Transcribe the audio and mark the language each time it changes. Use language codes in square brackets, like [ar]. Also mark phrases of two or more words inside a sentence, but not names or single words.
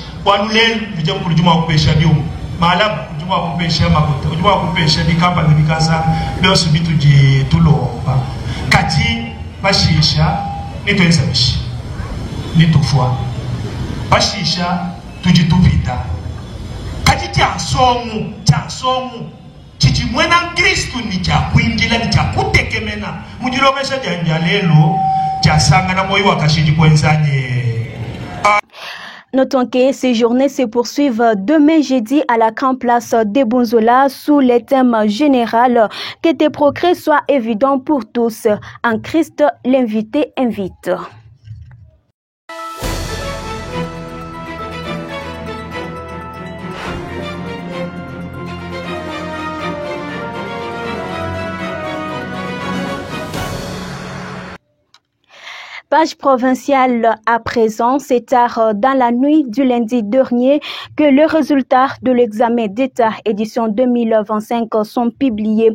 [lu] bwalu lelo vijemuko juma kupesha byomo malaba ujuma kupesha makoto ujuma kupesha bikamba bikaza byosu bituje tuloba kati bashisha nitwenza bishi nitufwa bashisha tujitupita kati chansomu chichimwena Kristu ni cha kuinjila ni cha kutekemena mujilomesha janja lelo cha sangana moyo wakashiji kwenzanye. [fr] Notons que ces journées se poursuivent demain jeudi à la Grand Place de Bunzola sous le thème général que tes progrès soient évidents pour tous. En Christ, l'invité invite. Page provinciale à présent, c'est tard dans la nuit du lundi dernier que les résultats de l'examen d'État édition 2025 sont publiés.